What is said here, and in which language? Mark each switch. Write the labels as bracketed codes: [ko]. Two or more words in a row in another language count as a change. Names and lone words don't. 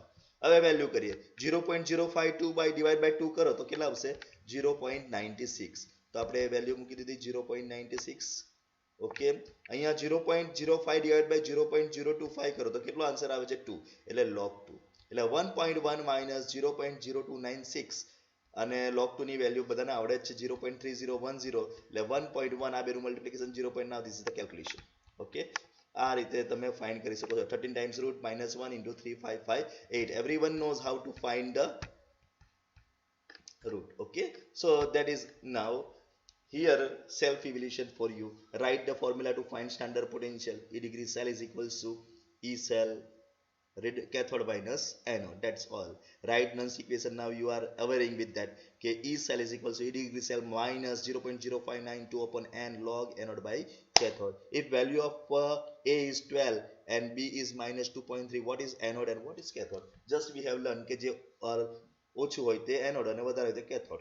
[gu] હવે વેલ્યુ કરીએ 0.052 [en] by divide by [gu] 2 કરો તો કેટલા આવશે 0.96. તો આપણે વેલ્યુ મૂકી દીધી 0.96. ઓકે, અહીંયા 0.05 [en] divide by [gu] 0.025 કરો તો કેટલો આન્સર આવે છે 2, એટલે log 2. એટલે 1.1 માઇનસ 0.0296 અને log 2 ની વેલ્યુ બધાને આવડે છે 0.3010, એટલે 1.1 આ બેનું મલ્ટીપ્લિકેશન 0. [en] now this is the calculation. [gu] ઓકે, આ રીતે તમે ફાઇન્ડ કરી શકો છો. [en] 13 times root minus 1 into 3558. everyone knows how to find the root. okay, so that is now here self evaluation for you. write the formula to find standard potential. E degree cell is equals to E cell cathode minus anode. that's all. write nun's equation. now you are awareing with that okay, E cell is equals to E degree cell minus 0.0592 upon n log anode by cathode. if value of A is 12 and B is minus 2.3, what is anode and what is cathode? just we have learned [gu] કે જે ઓછું હોય તે એનોડ અને વધારે હોય તે કેથોડ.